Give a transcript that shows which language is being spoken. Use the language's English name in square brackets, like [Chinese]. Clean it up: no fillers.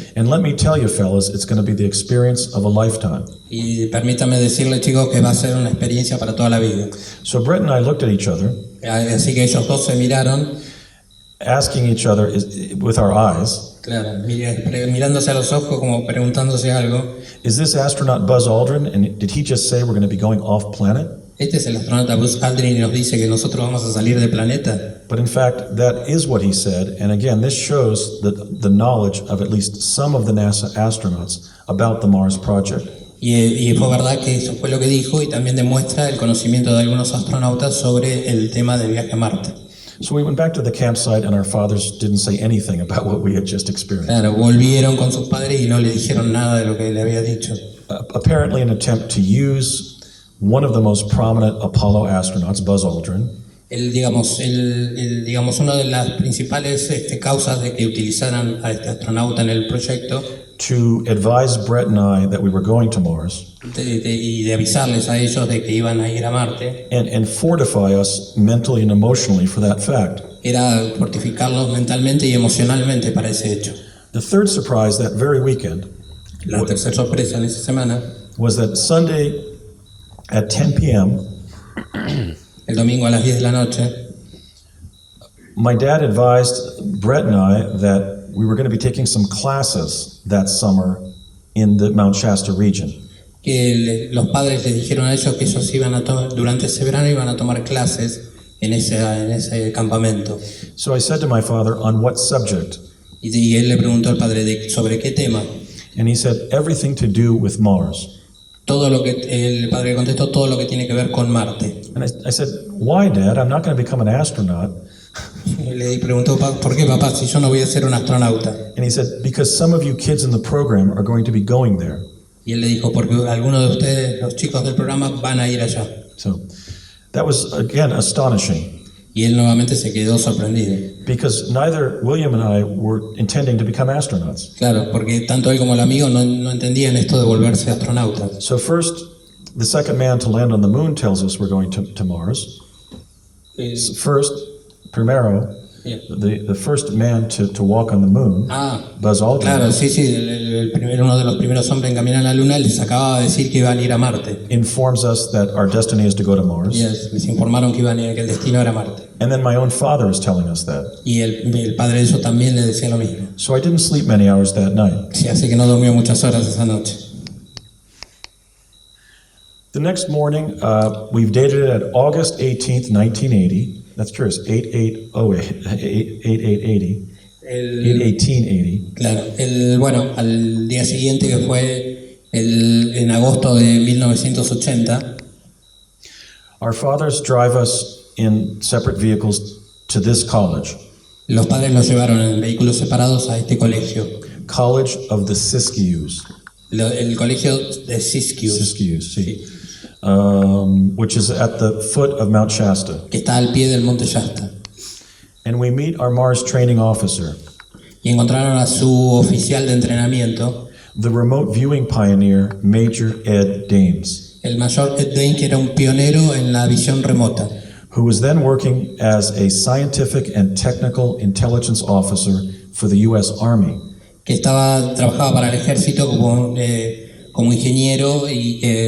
[English] And let me tell you fellas, it's going to be the experience of a lifetime. [Spanish] Y permítanme decirles, chicos, que va a ser una experiencia para toda la vida. [English] So Brett and I looked at each other, [Spanish] Así que ellos dos se miraron, [English] asking each other with our eyes, [Spanish] claro, mirándose a los ojos como preguntándose algo. [English] is this astronaut Buzz Aldrin, and did he just say we're going to be going off planet? [Spanish] Este es el astronauta Buzz Aldrin y nos dice que nosotros vamos a salir del planeta. [English] But in fact, that is what he said, and again, this shows the knowledge of at least some of the NASA astronauts about the Mars project. [Spanish] Y fue verdad que eso fue lo que dijo y también demuestra el conocimiento de algunos astronautas sobre el tema del viaje a Marte. [English] So we went back to the campsite, and our fathers didn't say anything about what we had just experienced. [Spanish] Claro, volvieron con sus padres y no le dijeron nada de lo que le había dicho. [English] Apparently an attempt to use one of the most prominent Apollo astronauts, Buzz Aldrin, [Spanish] Digamos, una de las principales causas de que utilizaran a este astronauta en el proyecto [English] to advise Brett and I that we were going to Mars [Spanish] y de avisarles a ellos de que iban a ir a Marte, [English] and fortify us mentally and emotionally for that fact. [Spanish] era fortificarlos mentalmente y emocionalmente para ese hecho. [English] The third surprise that very weekend [Spanish] La tercera sorpresa en esa semana, [English] was that Sunday at 10 p.m., [Spanish] el domingo a las 10 de la noche, [English] My dad advised Brett and I that we were going to be taking some classes that summer in the Mount Shasta region. [Spanish] Que los padres les dijeron a ellos que ellos iban a durante ese verano iban a tomar clases en ese campamento. [English] So I said to my father, on what subject? [Spanish] Y él le preguntó al padre sobre qué tema. [English] And he said, everything to do with Mars. [Spanish] El padre contestó todo lo que tiene que ver con Marte. [English] And I said, why, Dad? I'm not going to become an astronaut. [Spanish] Le preguntó, ¿por qué, papá, si yo no voy a ser un astronauta? [English] And he said, because some of you kids in the program are going to be going there. [Spanish] Y él le dijo, porque algunos de ustedes, los chicos del programa, van a ir allá. [English] So that was, again, astonishing. [Spanish] Y él nuevamente se quedó sorprendido. [English] Because neither William and I were intending to become astronauts. [Spanish] Claro, porque tanto él como el amigo no entendían esto de volverse astronautas. [English] So first, the second man to land on the moon tells us we're going to Mars. First, primero, Yeah. the first man to walk on the moon, Buzz Aldrin, [Spanish] Claro, sí, uno de los primeros hombres en caminar a la Luna les acababa de decir que iban a ir a Marte. [English] informs us that our destiny is to go to Mars. [Spanish] Les informaron que el destino era Marte. [English] And then my own father is telling us that. [Spanish] Y el padre de ellos también le decía lo mismo. [English] So I didn't sleep many hours that night. [Spanish] Sí, así que no durmió muchas horas esa noche. [English] The next morning, we've dated it at August 18th, 1980. That's true, it's 8880. 1880. [Spanish] Claro, bueno, al día siguiente que fue en agosto de 1980, [English] Our fathers drive us in separate vehicles to this college, [Spanish] los padres los llevaron en vehículos separados a este colegio, [English] College of the Siskiyous. [Spanish] el colegio de Siskiyou, Siskiyous, sí. [English] Which is at the foot of Mount Shasta. [Spanish] que está al pie del monte Shasta. [English] And we meet our Mars training officer, [Spanish] Y encontraron a su oficial de entrenamiento, [English] the remote viewing pioneer, Major Ed Dames, [Spanish] el mayor Ed Dane, que era un pionero en la visión remota, [English] who was then working as a scientific and technical intelligence officer for the U.S. Army. [Spanish] que trabajaba para el ejército como ingeniero y